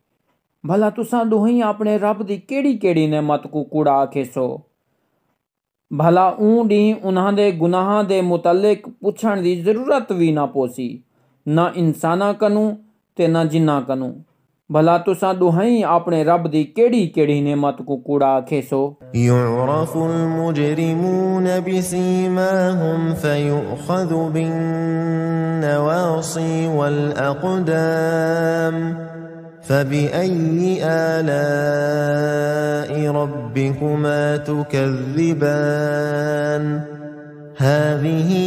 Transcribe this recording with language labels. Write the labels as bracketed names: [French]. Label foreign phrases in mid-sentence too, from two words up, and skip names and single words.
[Saraiki] भला तुसां ॾोहीं अपने रब दी केड़ी केड़ी नेमत को कूड़ा आखेसो। भला ऊं डी उन्हां दे गुनाहां दे मुतल्लिक पुछण दी जरूरत भी ना पोसी, ना इंसाना कनू ते ना जिन्ना कनू। भला तुसा दुहाई अपने रब दी केड़ी केड़ी नेमत को कूड़ा आखेसो। [Arabic] يعرف المجرمون بسيماهم فيؤخذ بالنواصي والأقدام فبأي آلاء ربكما تكذبان هذه